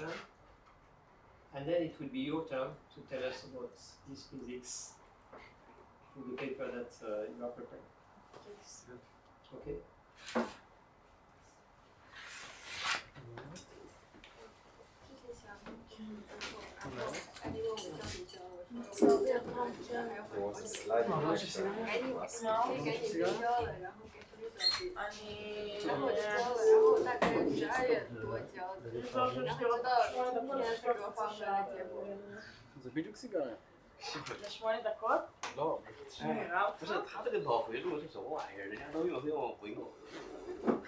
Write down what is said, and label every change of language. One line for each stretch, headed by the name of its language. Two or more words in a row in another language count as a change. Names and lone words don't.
English: And then it will be your turn to tell us about this physics in the paper that you are preparing. Yes. Okay? There was a slide in the last time.
Hebrew: זה בדיוק סיגריה. 8 דקות? לא, 9
Chinese: 不是他这个脑回路是什么玩意儿？人家都用回路。